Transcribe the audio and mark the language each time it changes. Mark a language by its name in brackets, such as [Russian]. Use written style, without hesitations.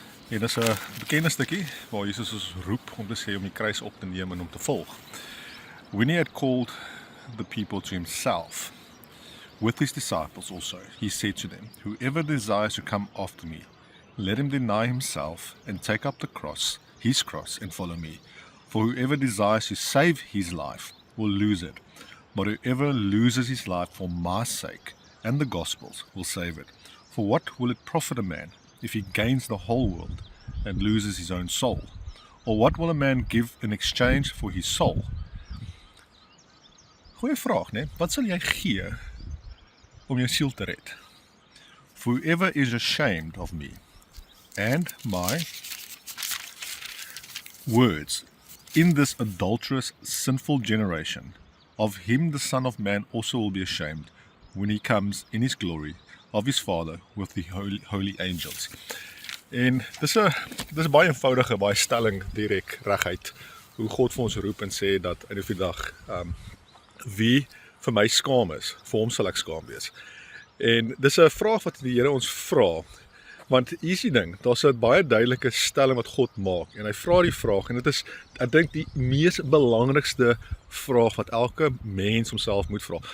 [Afrikaans] En dit is 'n bekende stukkie waar Jesus ons roep om te sê om die kruis op te neem en om te volg. [English] When he had called the people to himself, with his disciples also, he said to them, "Whoever desires to come after me, let him deny himself and take up his cross and follow me. For whoever desires to save his life will lose it, but whoever loses his life for my sake and the gospel's will save it. For what will it profit a man if he gains the whole world and loses his own soul? Or what will a man give in exchange for his soul?" [Afrikaans] Goeie vraag, né? Wat sal jy gee om jou siel te red? [English] For whoever is ashamed of me and my words in this adulterous, sinful generation, of him the Son of Man also will be ashamed when he comes in his glory of his Father with the holy angels. [Afrikaans] En dis 'n baie eenvoudige, baie stelling direk reguit hoe God vir ons roep en sê dat in die dag wie vir my skaam is, vir hom sal ek skaam wees. En dis 'n vraag wat die Here ons vra. Want hier is die ding, daar's 'n baie duidelike stelling wat God maak en hy vra die vraag en dit is, ek dink die mees belangrikste vraag wat elke mens homself moet vra.